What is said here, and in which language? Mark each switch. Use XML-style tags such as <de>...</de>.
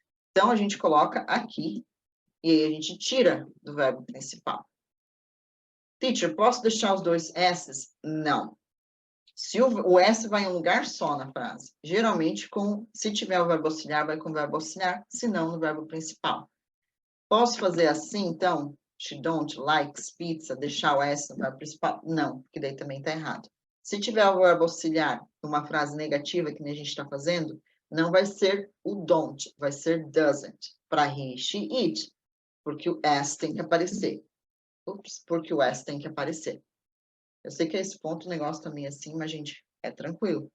<pt>Então, a gente coloca aqui, e aí a gente tira do verbo principal. Teacher, posso deixar os dois S's? Não. Se o S vai em um lugar só na frase. Geralmente, se tiver o verbo auxiliar, vai com o verbo auxiliar, se não, no verbo principal. Posso fazer assim, então?</pt> <en>She don't likes pizza,</en> <pt>deixar o S no verbo principal? Não, porque daí também está errado. Se tiver o verbo auxiliar numa frase negativa, que nem a gente está fazendo, não vai ser o don't, vai ser doesn't. Para he, she, it. Porque o S tem que aparecer. Porque o S tem que aparecer. Eu sei que a esse ponto o negócio também é assim, mas, gente, é tranquilo.</pt>